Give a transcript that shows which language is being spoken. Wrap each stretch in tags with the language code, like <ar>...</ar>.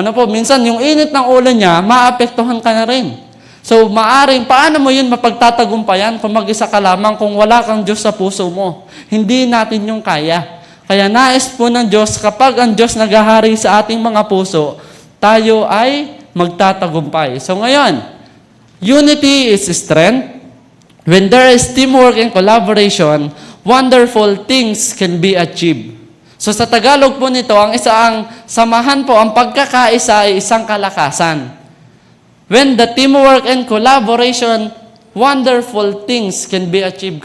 <tl>Minsan yung init ng ulo niya, maapektuhan ka na rin. So, maaring, paano mo yun mapagtatagumpayan kung mag-isa ka lamang kung wala kang Diyos sa puso mo? Hindi natin yung kaya. Kaya nais po ng Diyos, kapag ang Diyos naghahari sa ating mga puso, tayo ay magtatagumpay. So ngayon,</tl> <en>unity is strength. When there is teamwork and collaboration, wonderful things can be achieved.</en> <tl>So sa Tagalog po nito, ang isang samahan po, ang pagkakaisa ay isang kalakasan.</tl> <en>When the teamwork and collaboration, wonderful things can be achieved.</en>